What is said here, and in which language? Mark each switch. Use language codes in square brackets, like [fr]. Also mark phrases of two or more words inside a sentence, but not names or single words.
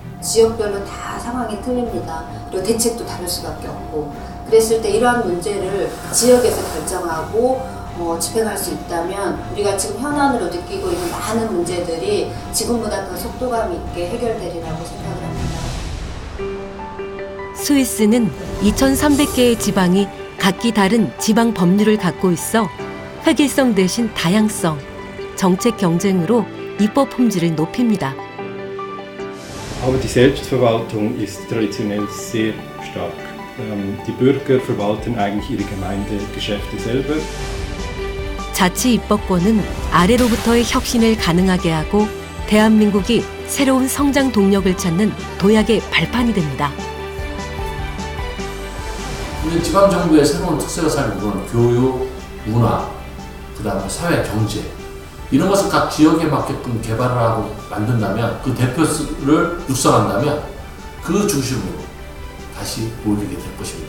[ko] 지역별로 다 상황이 틀립니다. 그리고 대책도 다를 수밖에 없고 그랬을 때 이러한 문제를 지역에서 결정하고 집행할 수 있다면 우리가 지금 현안으로 느끼고 있는 많은 문제들이 지금보다 더 속도감 있게 해결되리라고 생각을 합니다. 스위스는 2,300개의 지방이 각기 다른 지방 법률을 갖고 있어 획일성 대신 다양성, 정책 경쟁으로 입법 품질을 높입니다. [de] Aber die Selbstverwaltung ist traditionell sehr stark. Die Bürger verwalten eigentlich ihre Gemeindegeschäfte selber. [ko] 자치 입법권은 아래로부터의 혁신을 가능하게 하고 대한민국이 새로운 성장 동력을 찾는 도약의 발판이 됩니다. 근데 지방정부의 새로운 특색을 살린 부분은 교육, 문화, 그 다음에 사회, 경제 이런 것을 각 지역에 맞게끔 개발을 하고 만든다면 그 대표를 육성한다면 그 중심으로 다시 몰리게 될 것입니다.